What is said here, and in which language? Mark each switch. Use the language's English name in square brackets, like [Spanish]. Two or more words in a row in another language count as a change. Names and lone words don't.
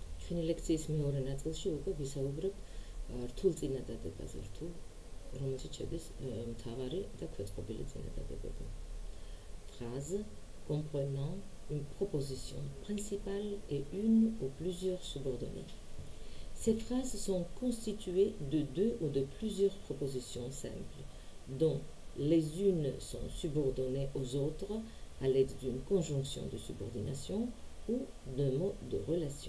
[Georgian] ჩვენი ლექციის მეორე ნაწილში უკვე ვისაუბრებ რთულ წინადადებაზე, რომელშიც შედის მთავარი და ქვეწყობილი წინადადებები. [French] Phrase comprenant une proposition principale et une ou plusieurs subordonnées. Ces phrases sont constituées de deux ou de plusieurs propositions simples, dont les unes sont subordonnées aux autres à l'aide d'une conjonction de subordination ou d'un mot de relation.